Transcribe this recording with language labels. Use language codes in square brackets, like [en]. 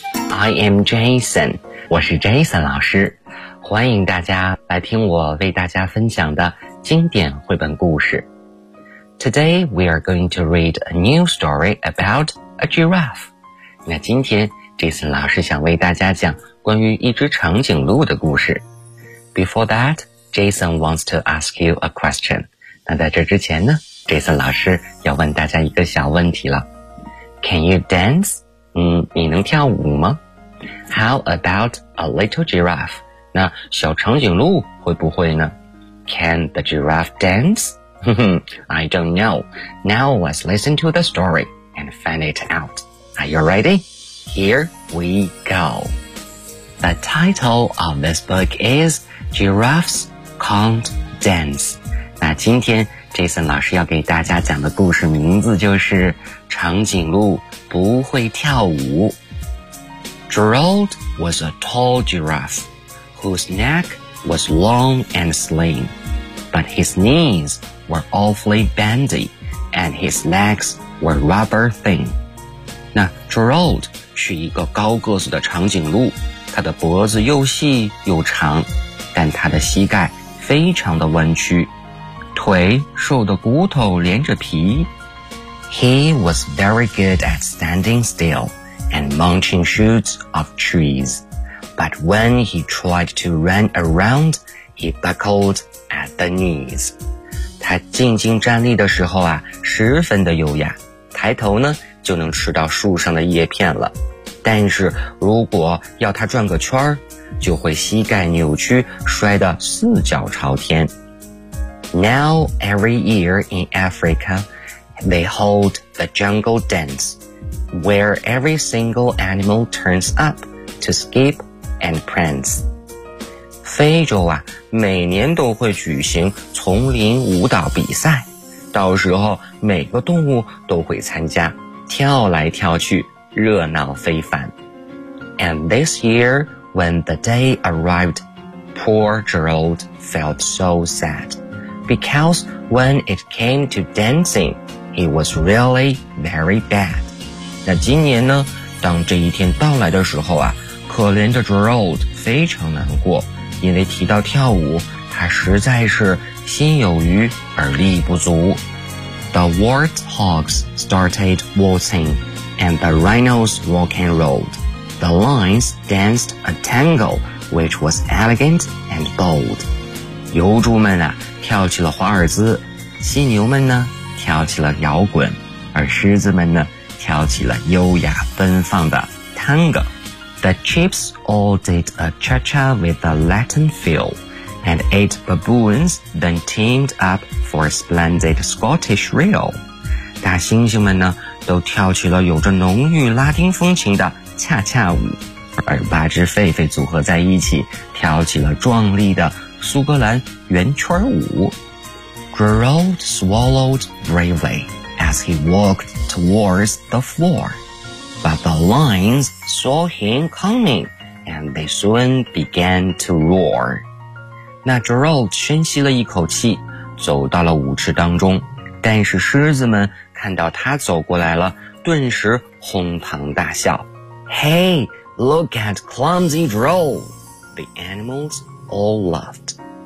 [en] I am Jason， [zh] 我是 Jason 老师，欢迎大家来听我为大家分享的经典绘本故事。 [en] Today, we are going to read a new story about a giraffe. [zh] 那今天 Jason 老师想为大家讲关于一只长颈鹿的故事。 [en] Before that, Jason wants to ask you a question. [zh] 那在这之前呢， Jason 老师要问大家一个小问题了。 [en] Can you dance? [zh] 你能跳舞吗？ [en] How about a little giraffe? [zh] 那小长颈鹿会不会呢？ [en] Can the giraffe dance? I don't know. Now let's listen to the story and find it out. Are you ready? Here we go. The title of this book is Giraffes Can't Dance. [zh] 那今天 Jason 老师要给大家讲的故事名字就是长颈鹿不会跳舞。 [en] Gerald was a tall giraffe whose neck was long and slim, but his knees were awfully bendy and his legs were rubber thin. [zh] 那 Gerald 是一个高个子的长颈鹿，他的脖子又细又长，但他的膝盖非常的弯曲，腿瘦得骨头连着皮。 [en] He was very good at standing still and munching shoots of trees, but when he tried to run around, he buckled at the knees. [zh] 他静静站立的时候啊，十分的优雅，抬头呢就能吃到树上的叶片了。但是如果要他转个圈，就会膝盖扭曲，摔得四脚朝天。 [en] Now every year in Africa, they hold the jungle dance, where every single animal turns up to skip and prance. [zh] 非洲啊，每年都会举行丛林舞蹈比赛，到时候每个动物都会参加，跳来跳去，热闹非凡。 [en] And this year, when the day arrived, poor Gerald felt so sad, because when it came to dancing, he was really very bad. [zh] 那今年呢，当这一天到来的时候啊，可怜的 Gerald 非常难过，因为提到跳舞，他实在是心有余而力不足。 [en] The warthogs started waltzing, and the rhinos rock and rolled. The lions danced a tango, which was elegant and bold. [zh] 油猪们啊，跳起了华尔兹，犀牛们呢，跳起了摇滚，而狮子们呢，跳起了优雅奔放的 tango. [en] The chips all did a cha-cha with a Latin feel. And eight baboons then teamed up for a splendid Scottish reel. [zh] 大猩猩们呢，都跳起了有着浓郁拉丁风情的恰恰舞，而八只狒狒组合在一起，跳起了壮丽的苏格兰圆圈舞。 [en] Gerald swallowed bravely as he walked towards the floor, but the lions saw him coming, and they soon began to roar. [zh] 那 Gerald 深吸了一口气，走到了舞池当中，但是狮子们看到他走过来了，顿时哄堂大笑。 [en] Hey, look at clumsy Gerald! The animals all laughed.